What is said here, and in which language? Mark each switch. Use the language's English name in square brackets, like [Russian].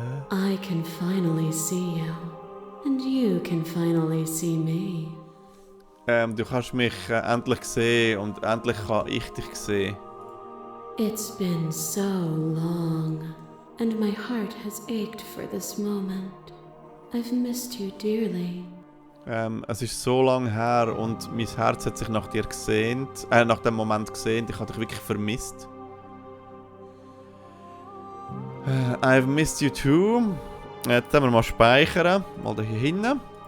[English] I can finally see you, and you can finally see me. [German] Du kannst mich endlich sehen und endlich kann ich dich sehen. [English] It's been so long, and my heart has ached for this moment. I've missed you dearly. [German] Es ist so lange her und mein Herz hat sich nach dir gesehnt, nach dem Moment gesehnt. Ich habe dich wirklich vermisst. [English] I've missed you too. [German] Jetzt können wir mal speichern. Mal da hier hinten.